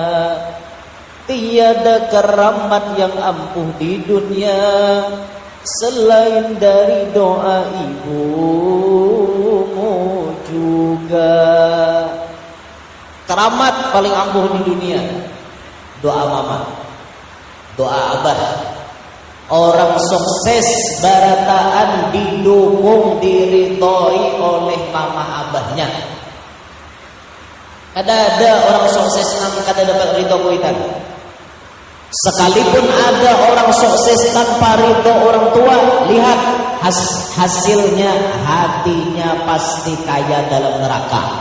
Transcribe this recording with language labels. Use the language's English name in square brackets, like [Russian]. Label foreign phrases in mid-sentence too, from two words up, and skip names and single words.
[Indonesian] Tiada keramat yang ampuh di dunia selain dari doa ibumu juga. Keramat paling ampuh di dunia doa mama, doa abah. [Banjar] Orang sukses barataan didukung, diridhoi oleh mama abahnya. Kada ada orang sukses nang kada dapat ridho kuitan. [Indonesian] Sekalipun ada orang sukses tanpa ridho orang tua, lihat hasilnya, hatinya pasti kaya dalam neraka.